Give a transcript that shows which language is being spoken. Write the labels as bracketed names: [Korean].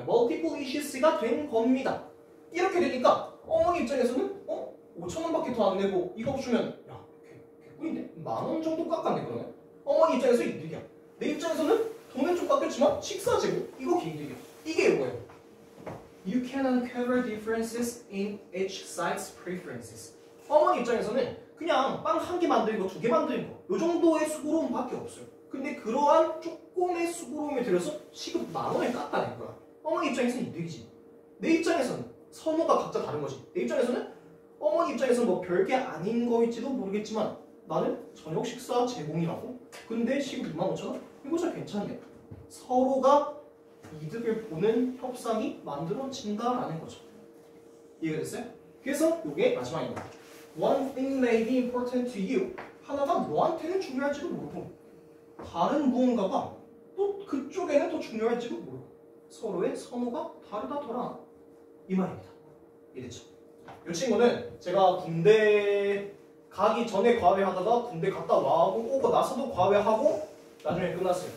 [Korean] 멀티플 이슈스가 된 겁니다. 이렇게 되니까 어머니 입장에서는 5,000원밖에 더 안 내고 이거 주면 야 개꿀인데? 10,000원 정도 깎았네 그러면? 어머니 입장에서 이득이야. 내 입장에서는 돈은 좀 깎였지만 식사 제공 이거 개이득이야. 이게 뭐예요? [English] You can uncover differences in each side's preferences. [Korean] 어머니 입장에서는 그냥 빵 한 개 만드는 거, 두 개 만드는 거, 요 정도의 수고로움밖에 없어요. 근데 그러한 조금의 수고로움에 들여서 시급 10,000원을 깎아낸 거야. 어머니 입장에서는 이득이지. 내 입장에서는 선호가 각자 다른 거지. 내 입장에서는 어머니 입장에서는 뭐 별게 아닌 거일지도 모르겠지만 나는 저녁 식사 제공이라고? 근데 시급 25,000원? 이거 잘 괜찮네. 서로가 이득을 보는 협상이 만들어진다라는 거죠. 이해가 됐어요? 그래서 이게 마지막입니다. [English] One thing may be important to you. [Korean] 하나가 너한테는 중요할지도 모르고 다른 무언가가 또 그쪽에는 더 중요할지도 모르고 서로의 선호가 다르다더라. 이 말입니다. 이해됐죠? 이 친구는 제가 군대 가기 전에 과외하다가 군대 갔다 오고 나서도 과외하고 나중에 끝났어요.